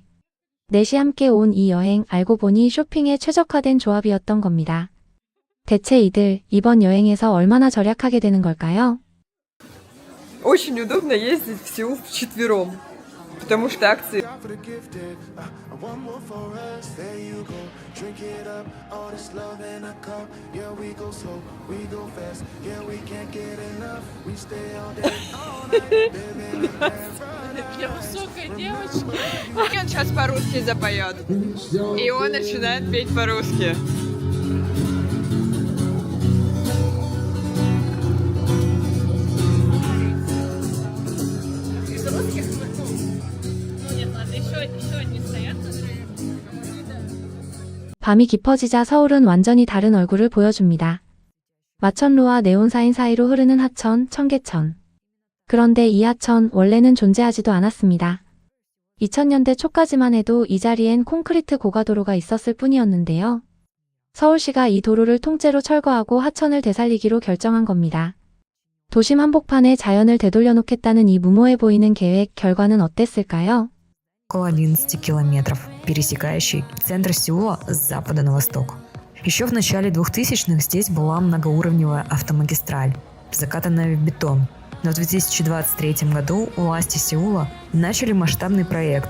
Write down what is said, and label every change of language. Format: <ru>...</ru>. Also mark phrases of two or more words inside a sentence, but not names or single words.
<ko>넷이 함께 온 이 여행, 알고 보니 쇼핑에 최적화된 조합이었던 겁니다. 대체 이들 이번 여행에서 얼마나 절약하게 되는 걸까요?</ko> <ru>Очень удобно ездить в Сеул вчетвером, потому что акции...</ru> <en>For the gifted, one more for us. There you go. Drink it up. All this love in a cup. Yeah, we go slow, we go fast. Yeah, we can't get enough. We stay all day, all night. Living in</en> <ru>Я высокая девочка. И он сейчас по-русски запоет. И он начинает петь по-русски. Ну нет, ладно, еще одни стоят.</ru> <ko>밤이 깊어지자 서울은 완전히 다른 얼굴을 보여줍니다. 마천루와 네온사인 사이로 흐르는 하천, 청계천. 그런데 이 하천 원래는 존재하지도 않았습니다. 2000년대 초까지만 해도 이 자리엔 콘크리트 고가도로가 있었을 뿐이었는데요. 서울시가 이 도로를 통째로 철거하고 하천을 되살리기로 결정한 겁니다. 도심 한복판에 자연을 되돌려 놓겠다는 이 무모해 보이는 계획, 결과는 어땠을까요?</ko> <ru>Около 11 километров, пересекающий центр Сеула с запада на восток. Еще в начале 2000-х здесь была многоуровневая автомагистраль, закатанная в бетон. Но в 2023 году власти Сеула начали масштабный проект.</ru>